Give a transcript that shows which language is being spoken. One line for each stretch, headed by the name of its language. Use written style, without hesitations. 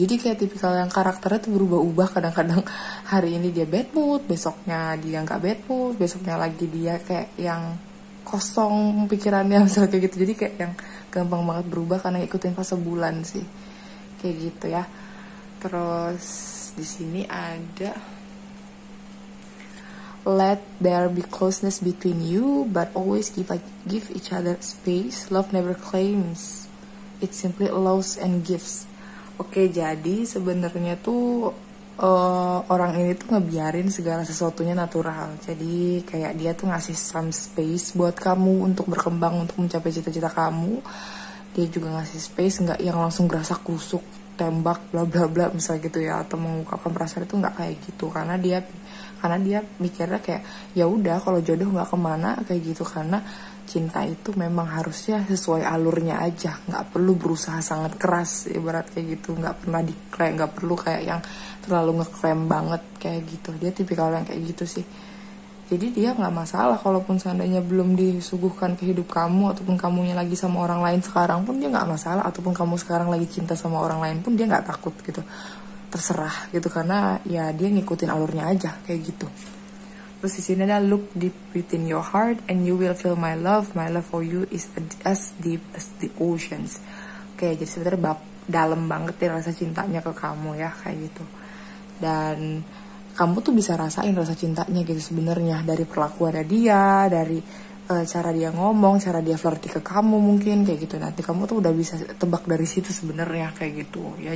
Indonesian: Jadi kayak tipikal yang karakternya tuh berubah-ubah. Kadang-kadang hari ini dia bad mood, besoknya dia nggak bad mood, besoknya lagi dia kayak yang kosong pikirannya misalnya kayak gitu. Jadi kayak yang gampang banget berubah karena ikutin fase bulan sih, kayak gitu ya. Terus di sini ada
English: let there be closeness between you, but always give each other space. Love never claims, it simply allows and gives.
Indonesian: Oke, jadi sebenarnya tuh orang ini tuh ngebiarin segala sesuatunya natural. Jadi kayak dia tuh ngasih
English: some space
Indonesian: buat kamu untuk berkembang, untuk mencapai cita-cita kamu. Dia juga ngasih space, nggak yang langsung gerasa kusuk, tembak, bla bla bla misalnya gitu ya, atau mengungkapkan perasaan itu nggak kayak gitu. Karena dia mikirnya kayak ya udah, kalau jodoh nggak kemana kayak gitu. Karena cinta itu memang harusnya sesuai alurnya aja, nggak perlu berusaha sangat keras, ibarat kayak gitu. Nggak pernah diklaim, nggak perlu kayak yang terlalu ngeklaim banget kayak gitu. Dia tipikal yang kayak gitu sih, Jadi dia nggak masalah kalaupun seandainya belum disuguhkan ke hidup kamu, ataupun kamunya lagi sama orang lain sekarang pun dia nggak masalah, ataupun kamu sekarang lagi cinta sama orang lain pun dia nggak takut gitu. Terserah gitu, karena ya dia ngikutin alurnya aja kayak gitu. Terus di sini ada
English: look deep within your heart and you will feel my love for you is as deep as the oceans.
Indonesian: Oke, jadi sebenarnya dalam banget ya rasa cintanya ke kamu ya, kayak gitu. Dan kamu tuh bisa rasain rasa cintanya gitu sebenarnya dari perlakuannya dia, dari cara dia ngomong, cara dia flirty ke kamu mungkin kayak gitu. Nanti kamu tuh udah bisa tebak dari situ sebenarnya kayak gitu ya.